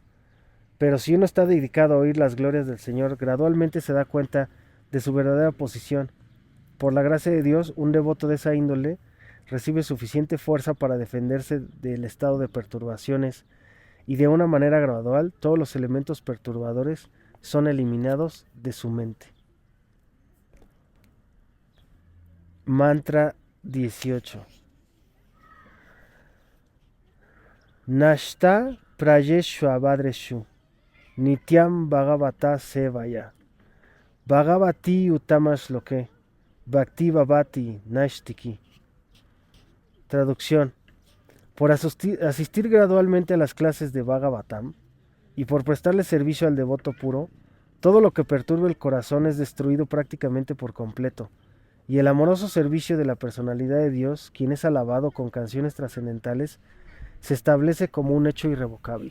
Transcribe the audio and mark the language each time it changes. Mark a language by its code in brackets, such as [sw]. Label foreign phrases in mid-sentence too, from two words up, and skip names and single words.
[es] Pero si uno está dedicado a oír las glorias del Señor, gradualmente se da cuenta de su verdadera posición. Por la gracia de Dios, un devoto de esa índole recibe suficiente fuerza para defenderse del estado de perturbaciones, y de una manera gradual todos los elementos perturbadores son eliminados de su mente. Mantra 18. [sa] नष्ट प्रायेष्वभद्रेषु नित्यम् भागवत सेवया भगवति उतमश्लोके भक्ति भवति नष्टिकी. [es] Traducción. Por asistir gradualmente a las clases de Bhagavatam y por prestarle servicio al devoto puro, todo lo que perturbe el corazón es destruido prácticamente por completo, y el amoroso servicio de la personalidad de Dios, quien es alabado con canciones trascendentales, se establece como un hecho irrevocable.